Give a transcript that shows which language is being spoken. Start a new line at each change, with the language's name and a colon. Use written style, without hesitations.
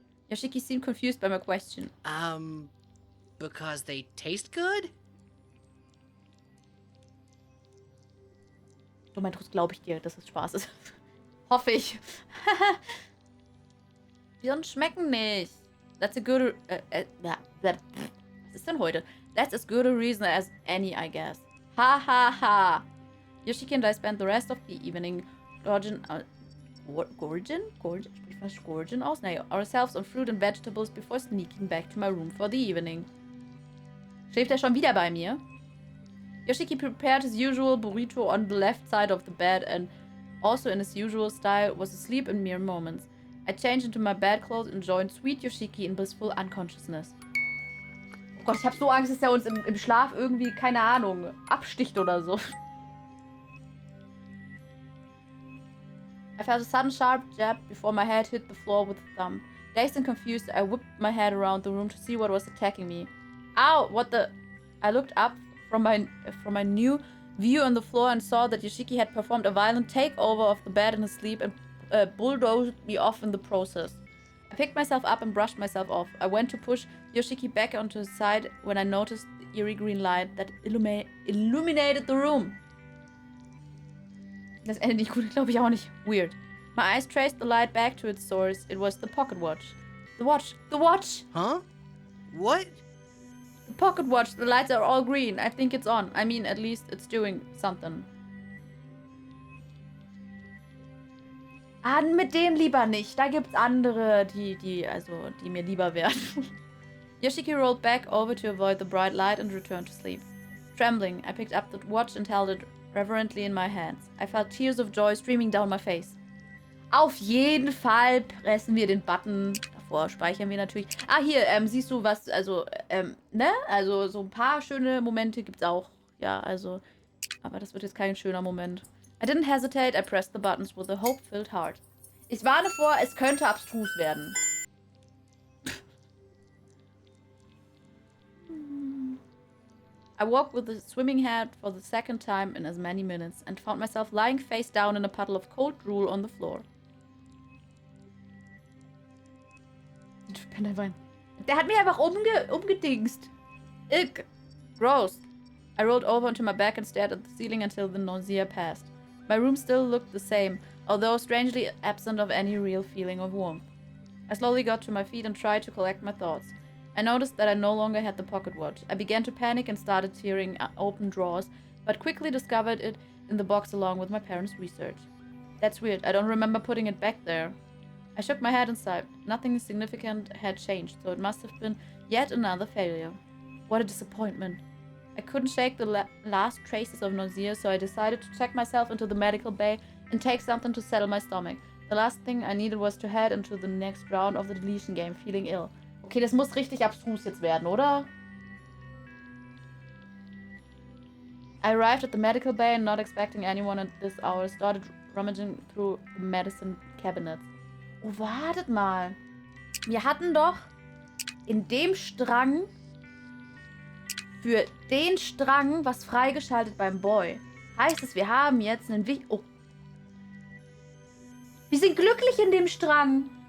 English: Yoshiki seemed confused by my question. Because they taste good?
German: Du meinst, glaube ich dir, dass es Spaß ist. Hoffe ich. Birnen schmecken nicht.
English: That's a good...
German: was ist denn heute?
English: That's as good a reason as any, I guess. Ha ha ha. Yoshiki and I spent the rest of the evening gorging aus? Naja, ourselves on fruit and vegetables before sneaking back to my room for the evening.
German: Schläft er schon wieder bei mir?
English: Yoshiki prepared his usual burrito on the left side of the bed and, also in his usual style, was asleep in mere moments. I changed into my bedclothes and joined sweet Yoshiki in blissful unconsciousness.
German: Oh Gott, ich hab so Angst, dass er uns im Schlaf irgendwie, keine Ahnung, absticht oder so.
English: I felt a sudden sharp jab before my head hit the floor with a thump. Dazed and confused, I whipped my head around the room to see what was attacking me. Ow! What the... I looked up from my new view on the floor and saw that Yoshiki had performed a violent takeover of the bed in his sleep and bulldozed me off in the process. I picked myself up and brushed myself off. I went to push Yoshiki back onto his side when I noticed eerie green light that illuminated the room.
German: Das Ende nicht gut, glaube ich auch nicht.
English: Weird. My eyes traced the light back to its source. It was the pocket watch. The watch! The watch! Huh? What? The pocket watch. The lights are all green. I think it's on. I mean, at least it's doing something.
German: Mit dem lieber nicht. Da gibt's andere, die mir lieber wären.
English: Yoshiki rolled back over to avoid the bright light and returned to sleep. Trembling, I picked up the watch and held it reverently in my hands. I felt tears of joy streaming down my face.
German: Auf jeden Fall pressen wir den Button. Davor speichern wir natürlich. Ah, hier, siehst du was, ne? Also so ein paar schöne Momente gibt's auch. Ja, also, aber das wird jetzt kein schöner Moment.
English: I didn't hesitate, I pressed the buttons with a hope-filled heart.
German: Ich warne vor, es könnte abstrus werden.
English: I woke with a swimming head for the second time in as many minutes and found myself lying face down in a puddle of cold drool on the floor.
German: Der hat mich einfach umgedingst.
English: Ick. Gross. I rolled over onto my back and stared at the ceiling until the nausea passed. My room still looked the same, although strangely absent of any real feeling of warmth. I slowly got to my feet and tried to collect my thoughts. I noticed that I no longer had the pocket watch. I began to panic and started tearing open drawers, but quickly discovered it in the box along with my parents' research. That's weird. I don't remember putting it back there. I shook my head and sighed. Nothing significant had changed, so it must have been yet another failure. What a disappointment. I couldn't shake the last traces of nausea, so I decided to check myself into the medical bay and take something to settle my stomach. The last thing I needed was to head into the next round of the deletion game, feeling ill.
German: Okay, das muss richtig abstrus jetzt werden, oder?
English: I arrived at the medical bay and, not expecting anyone at this hour, started rummaging through the medicine cabinets.
German: Oh, wartet mal. Wir hatten doch in dem Strang für den Strang was freigeschaltet beim Boy. Heißt es, wir haben jetzt einen Oh. Wir sind glücklich in dem Strang.